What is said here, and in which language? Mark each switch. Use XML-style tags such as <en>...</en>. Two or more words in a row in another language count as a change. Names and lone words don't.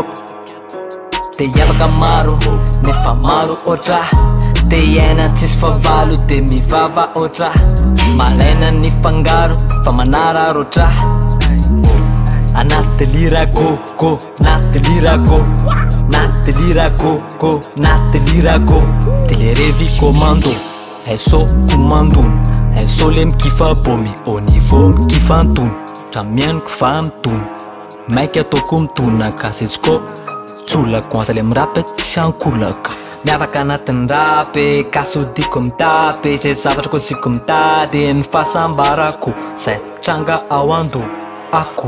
<mg>Te hiavaka maro, nefa maro otra. Te hiaina tsisy favalo, te mivava otra. Malaina ny fangaro, fa manara rotra. Anaty délire go, anaty délire go, anaty délire go, anaty délire go. Télérévi commando, SO commando, SO le mikifa bomy,</mg> <fr>au niveau</fr> <mg>mikifa antony. Raha miainako fa mitony, maika ataoko mitona kasetsiko. Tsolako anza le mirapy tsy ankolaka, miavaka anatin'ny rapy, kasodiko mitapy, zay zavatra koziko mitady, ny fahasambarako, zay tranga ao ando ako.</mg>